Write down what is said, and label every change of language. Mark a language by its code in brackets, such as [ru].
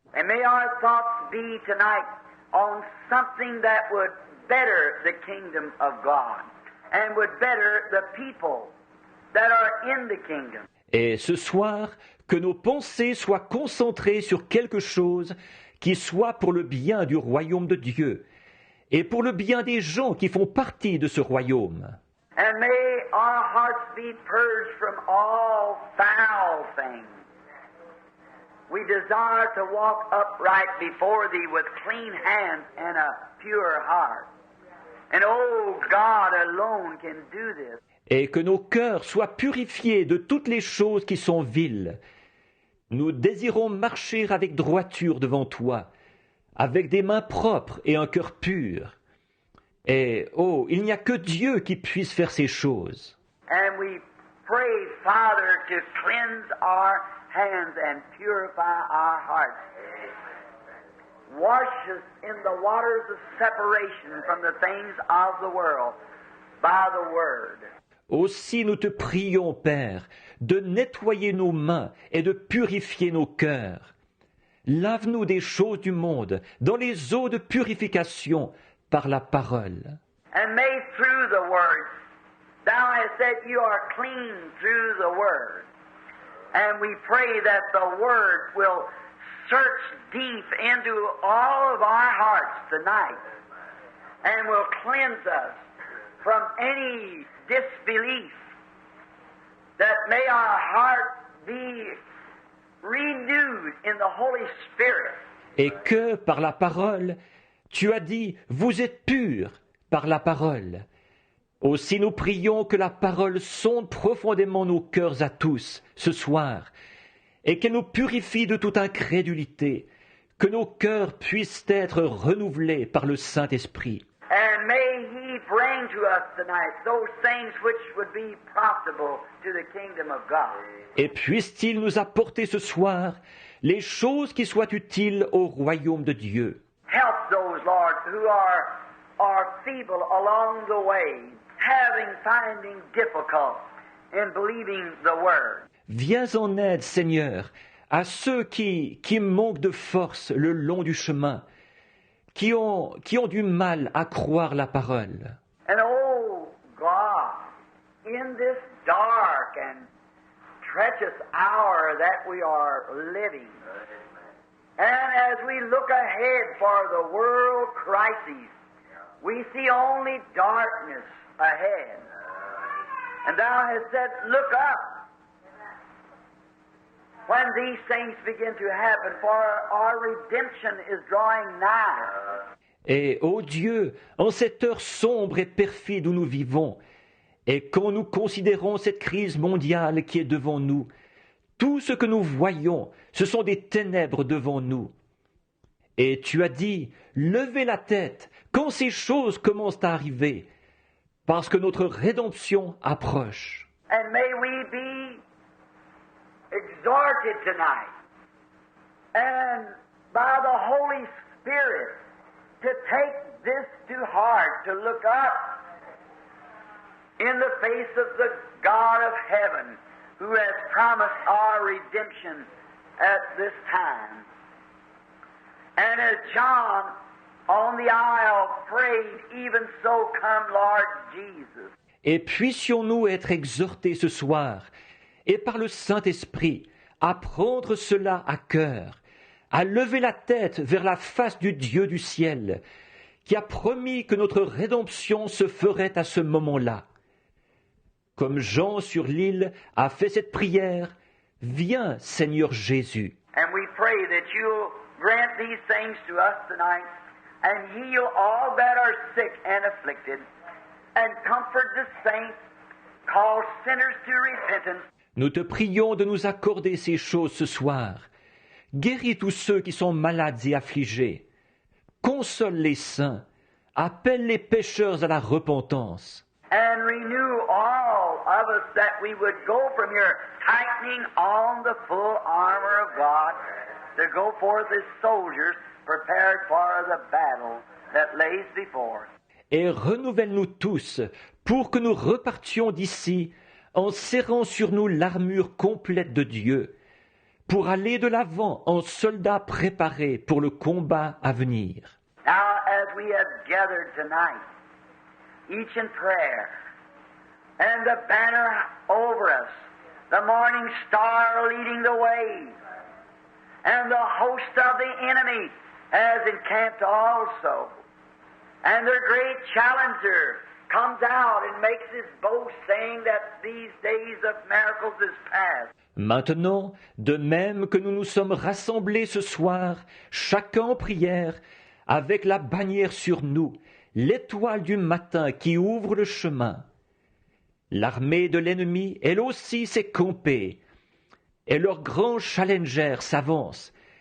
[en] And may our thoughts be tonight on something that would better the kingdom of God and would better the people that are in the kingdom. [fr] Et ce soir, que nos pensées soient concentrées sur quelque chose qui soit pour le bien du royaume de Dieu et pour le bien des gens qui font partie de ce royaume. [en] And may our hearts be purged from all foul things. We desire to walk upright before Thee with clean hands and a pure heart. And oh, God alone can do this. [fr] Et que nos cœurs soient purifiés de toutes les choses qui sont viles. Nous désirons marcher avec droiture devant Toi, avec des mains propres et un cœur pur. Et, oh, il n'y a que Dieu qui puisse faire ces choses. [en] And we pray, Father, to cleanse our hands and purify our hearts. wash us in the waters of separation from the things of the world by the Word. [fr] Aussi nous te prions, Père, de nettoyer nos mains et de purifier nos cœurs. Lave-nous des choses du monde dans les eaux de purification par la parole. [en] And may through the Word, thou hast said you are clean through the Word. And we pray that the Word will search deep into all of our hearts tonight and will cleanse us from any disbelief, that may our heart be renewed in the Holy Spirit. [fr] Et que, par la parole, tu as dit, vous êtes purs par la parole. Aussi nous prions que la parole sonde profondément nos cœurs à tous, ce soir, et qu'elle nous purifie de toute incrédulité, que nos cœurs puissent être renouvelés par le Saint-Esprit. [en] And may He bring to us tonight those things which would be profitable to the kingdom of God. [fr] Et puisse-t-il nous apporter ce soir les choses qui soient utiles au royaume de Dieu. [en] Help those, Lord, who are feeble along the way, finding difficult in believing the Word. [fr] Viens en aide, Seigneur, à ceux qui manquent de force le long du chemin, qui ont du mal à croire la parole. [en] And oh God, in this dark and treacherous hour that we are living, and as we look ahead for the world crises, we see only darkness ahead. And thou hast said, look up when these things begin to happen, for our redemption is drawing nigh. [fr] Et, ô Dieu, en cette heure sombre et perfide où nous vivons, et quand nous considérons cette crise mondiale qui est devant nous, tout ce que nous voyons, ce sont des ténèbres devant nous. Et tu as dit, levez la tête quand ces choses commencent à arriver, parce que notre rédemption approche. [en] And may we be exhorted tonight, and by the Holy Spirit, to take this to heart, to look up in the face of the God of heaven, who has promised our redemption at this time. And as John on the isle prayed, even so come Lord Jesus. [fr] Et puissions-nous être exhortés ce soir, et par le Saint-Esprit, à prendre cela à cœur, à lever la tête vers la face du Dieu du ciel, qui a promis que notre rédemption se ferait à ce moment-là. Comme Jean sur l'île a fait cette prière, « Viens, Seigneur Jésus ». [en] And we pray that you'll grant these things to us tonight and heal all that are sick and afflicted and comfort the saints, call sinners to repentance. [fr] Nous te prions de nous accorder ces choses ce soir. Guéris tous ceux qui sont malades et affligés. Console les saints. Appelle les pécheurs à la repentance. [en] And renew all of us that we would go from here tightening on the full armor of God to go forth as soldiers prepared for the battle that lays before us. [fr] Et renouvelle-nous tous pour que nous repartions d'ici en serrant sur nous l'armure complète de Dieu, pour aller de l'avant en soldats préparés pour le combat à venir. [en] Now, as we have gathered tonight, each in prayer, and the banner over us, the morning star leading the way, and the host of the enemy has encamped also, and their great challenger comes out and makes his boast, saying that these days of miracles is past. [fr] Maintenant, de même que nous nous sommes rassemblés ce soir, chacun en prière, avec la bannière sur nous, l'étoile du matin qui ouvre le chemin. L'armée de l'ennemi, elle aussi, s'est campée, et leur grand challenger s'avance.